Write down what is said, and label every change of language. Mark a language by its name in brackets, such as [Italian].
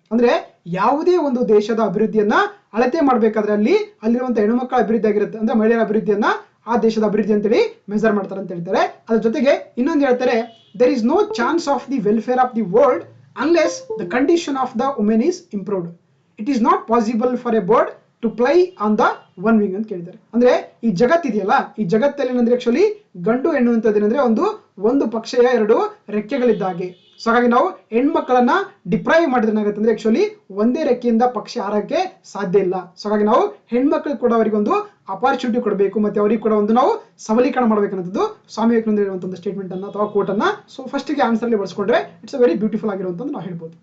[Kannada] ಅಂದ್ರೆ ಯಾವುದೇ ಒಂದು ದೇಶದ ಅಭಿವೃದ್ಧಿಯನ್ನ ಅಳತೆ ಮಾಡ್ಬೇಕಾದ್ರೆ ಅಲ್ಲಿರುವಂತಹ ಹೆಣ್ಣುಮಕ್ಕಳ ಅಭಿವೃದ್ಧಿ ಆಗಿರುತ್ತೆ, ಅಂದ್ರೆ ಮಹಿಳೆಯರ ಅಭಿವೃದ್ಧಿಯನ್ನ ಆ ದೇಶದ ಅಭಿವೃದ್ಧಿ ಅಂತೇಳಿ ಮೆಜರ್ ಮಾಡ್ತಾರೆ ಅಂತ ಹೇಳ್ತಾರೆ. ಅದ್ರ ಜೊತೆಗೆ ಇನ್ನೊಂದು ಹೇಳ್ತಾರೆ, [English] There is no chance of the welfare of the world unless the condition of the woman is improved. It is not possible for a bird to fly on the one wing [Kannada] ಅಂತ ಕೇಳಿದ್ದಾರೆ. ಅಂದ್ರೆ ಈ ಜಗತ್ತಿದೆಯಲ್ಲ, ಈ ಜಗತ್ತಲ್ಲಿ ಏನಂದ್ರೆ actually ಗಂಡು ಹೆಣ್ಣು ಅಂತದ್ದು ಏನಂದ್ರೆ ಒಂದು ಪಕ್ಷಿಯ 2 ರೆಕ್ಕೆಗಳಿದ್ದಾಗೆ. ಸೊ ಹಾಗಾಗಿ ನಾವು ಹೆಣ್ಮಕ್ಕಳನ್ನ ಡಿಪ್ರೈವ್ ಮಾಡಿದ್ರೆ ಏನಾಗುತ್ತೆ ಅಂದ್ರೆ ಆಕ್ಚುಲಿ ಒಂದೇ ರೆಕ್ಕೆಯಿಂದ ಪಕ್ಷಿ ಹಾರಕ್ಕೆ ಸಾಧ್ಯ ಇಲ್ಲ. ಸೊ ಹಾಗಾಗಿ ನಾವು ಹೆಣ್ಮಕ್ಳಿಗೆ ಕೂಡ ಅವರಿಗೆ ಒಂದು ಅಪಾರ್ಚುನಿಟಿ ಕೊಡಬೇಕು, ಮತ್ತೆ ಅವರಿಗೆ ಕೂಡ ಒಂದು ನಾವು ಸಬಲೀಕರಣ ಮಾಡಬೇಕನ್ನೋದು ಸ್ವಾಮಿ ವಿವೇಕಾನಂದ ಹೇಳುವಂತ ಒಂದು ಸ್ಟೇಟ್ಮೆಂಟ್ ಅನ್ನ ಅಥವಾ ಕೋಟ್ ಅನ್ನ ಸೊ ಫಸ್ಟ್ ಗೆ ಆನ್ಸರ್ ಅಲ್ಲಿ ಬಳಸ್ಕೊಂಡ್ರೆ [English] it's a very beautiful [Kannada] ಆಗಿರುವಂತ ನಾವು ಹೇಳ್ಬೋದು.